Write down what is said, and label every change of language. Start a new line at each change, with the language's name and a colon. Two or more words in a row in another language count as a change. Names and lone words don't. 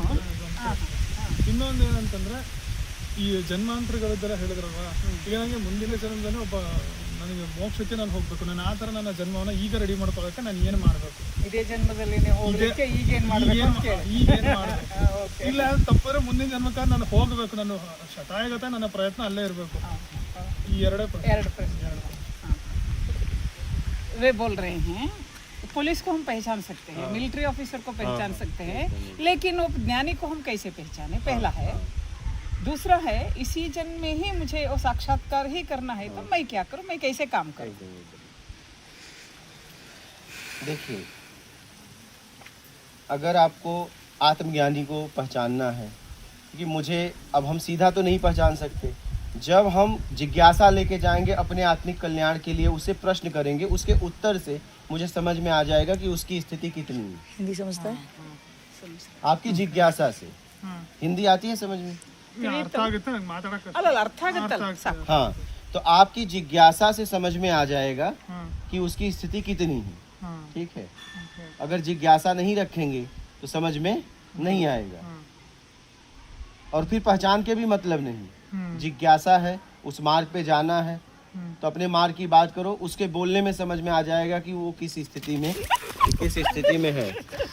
Kannada: ಇನ್ನೊಂದು ಏನಂತಂದರೆ, ಈ ಜನ್ಮಾಂತರಗಳಿದ್ದೆಲ್ಲ ಹೇಳಿದ್ರಲ್ವ, ಈಗ ನನಗೆ ಮುಂದಿನ ಜನ್ಮದಲ್ಲಿ ನನಗೆ ಮೋಕ್ಷಕ್ಕೆ ನಾನು ಹೋಗಬೇಕು, ನಾನು ಆ ಥರ ನನ್ನ ಜನ್ಮವನ್ನು ಈಗ ರೆಡಿ ಮಾಡ್ಕೊಳ್ಳೋಕ್ಕೆ ನಾನು ಏನು ಮಾಡಬೇಕು? ಇದೇ ಜನ್ಮದಲ್ಲಿ ಹೋಗಲಿಕ್ಕೆ ಈಗೇನು ಮಾಡಬೇಕು? ಇಲ್ಲ, ತಪ್ಪರೆ ಮುಂದಿನ ಜನ್ಮಕ್ಕೆ ನಾನು ಹೋಗಬೇಕು, ನಾನು ಶತಾಯಗತ ನನ್ನ ಪ್ರಯತ್ನ ಅಲ್ಲೇ ಇರಬೇಕು. ಈ ಎರಡು ಪ್ರಶ್ನೆ.
Hindi: वे बोल रहे हैं पुलिस को हम पहचान सकते हैं,
English: military officer
Hindi: को पहचान सकते हैं, लेकिन वो ज्ञानी को हम कैसे पहचाने? पहला है। दूसरा है, इसी जन्म में ही मुझे वो साक्षात्कार ही करना है, तो मैं क्या करूं, मैं कैसे काम करूं? देखिए, अगर आपको आत्मज्ञानी को पहचानना है, क्योंकि मुझे अब हम सीधा तो नहीं पहचान सकते, जब हम जिज्ञासा लेके जाएंगे अपने आत्मिक कल्याण के लिए, उसे प्रश्न करेंगे, उसके उत्तर से मुझे समझ में आ जाएगा कि उसकी स्थिति कितनी है। हिंदी समझता है? आपकी जिज्ञासा से। हिंदी आती है समझ में?
Kannada: ಅರ್ಥ ಆಗುತ್ತೆ ನಂಗೆ ಮಾತಾಡಕ್ಕೆ. ಅಲ್ಲ, ಅರ್ಥ ಆಗುತ್ತಲ್ಲ ಸಾಕು.
Hindi: हाँ, तो आपकी जिज्ञासा से समझ में आ जाएगा कि उसकी स्थिति कितनी है। ठीक है, अगर जिज्ञासा नहीं रखेंगे तो समझ में नहीं आएगा, और फिर पहचान के भी मतलब नहीं। जिज्ञासा है, उस मार्ग पे जाना है, तो अपने मार्ग की बात करो, उसके बोलने में समझ में आ जाएगा कि वो किस स्थिति में है।